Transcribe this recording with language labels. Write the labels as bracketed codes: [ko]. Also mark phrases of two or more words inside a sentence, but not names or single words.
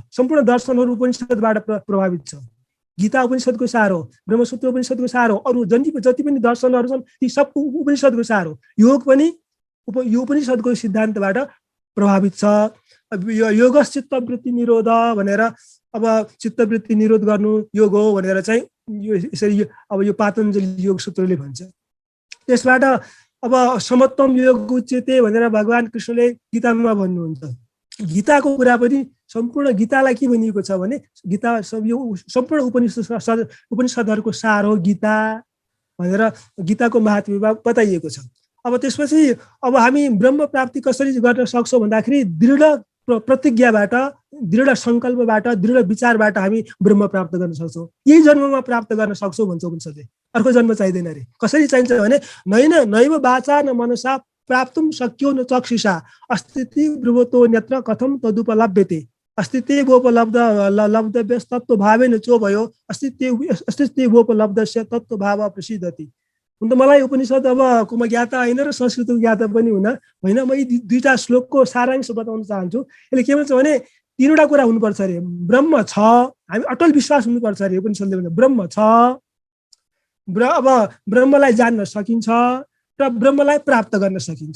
[ne] सम्पूर्ण दर्शनहरू उपनिषदबाट प्रभावित छ। गीता उपनिषदको सार हो, ब्रह्मसूत्र उपनिषदको सार हो, अरू जति पनि दर्शनहरू छन् ती सब उपनिषदको सार हो। योग पनि यो उपनिषदको सिद्धान्तबाट प्रभावित छ। यो [sa] योगस् चित्तवृत्ति निरोध [ne] भनेर अब चित्तवृत्ति निरोध गर्नु योग हो भनेर चाहिँ यो यसरी अब यो पातञ्जलि योग सूत्रले भन्छ। त्यसबाट अब [sa] समत्वम योग उच्यते [ne] भनेर भगवान कृष्णले गीतामा भन्नुहुन्छ। गीताको कुरा पनि सम्पूर्ण गीतालाई के भनिएको छ भने गीता यो सम्पूर्ण उपनिषदहरूको सार हो गीता भनेर गीताको महात्म्यमा बताइएको छ। अब त्यसपछि अब हामी ब्रह्म प्राप्ति कसरी गर्न सक्छौँ भन्दाखेरि दृढ प्रतिज्ञाबाट, दृढ सङ्कल्पबाट, दृढ विचारबाट हामी ब्रह्म प्राप्त गर्न सक्छौँ। यही जन्ममा प्राप्त गर्न सक्छौँ भन्छ उपनिषदले। अर्को जन्म चाहिँदैन अरे। कसरी चाहिन्छ भने [sa] नैव वाचा न मनसा प्राप्तुं शक्यो न चक्षुषा अस्तित्व ब्रुवतो नेत्र कथम तदुपलभ्यते अस्तित्वोपलब्धव्यस्तत्व भावेन चो भयो अस्तित्वोपलब्धस्य तत्व भाव प्रसिद्धति। [ne] हुन त मलाई उपनिषद अब म ज्ञाता होइन र संस्कृतको ज्ञाता पनि होइन। म यी दुईटा श्लोकको सारांश बताउन चाहन्छु। यसले के भन्छ भने तीनवटा कुरा हुनुपर्छ अरे। ब्रह्म छ, हामी अटल विश्वास हुनुपर्छ अरे। उपनिषदले भन्छ ब्रह्म छ, अब ब्रह्मलाई जान्न सकिन्छ र ब्रह्मलाई प्राप्त गर्न सकिन्छ।